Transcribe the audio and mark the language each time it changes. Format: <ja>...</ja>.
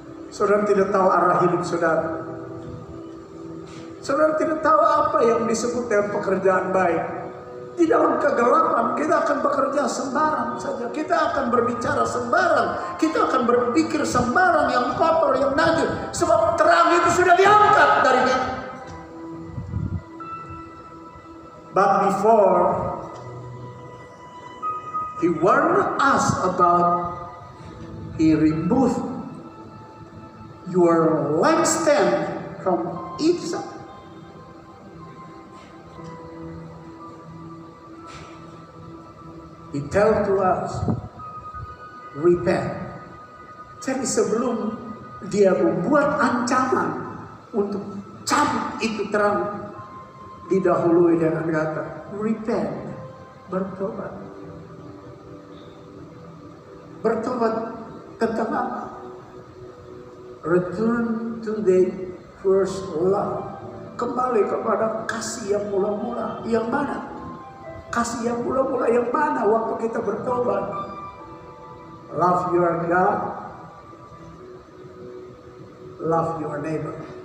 <id>Saudara tidak tahu arah hidup saudara. Saudara tidak tahu apa yang disebut dengan pekerjaan baik. Di dalam kegelapan kita akan bekerja sembarang saja. Kita akan berbicara sembarang. Kita akan berpikir sembarang yang kotor, yang najis. Sebab terang itu sudah diangkat dari kita.</id> <en>But before He warned us about, He removed your lampstand from its side. He tell to us, repent.</en> <id>Jadi sebelum Dia membuat ancaman untuk cabut itu terang, didahului dengan kata, repent, bertobat. Bertobat tentang apa?</id> <en>Return to the first love.</en> <id>Kembali kepada kasih yang mula-mula. Yang mana? Kasih yang mula-mula yang mana waktu kita bertobat?</id> <en>Love your God, love your neighbor.</en>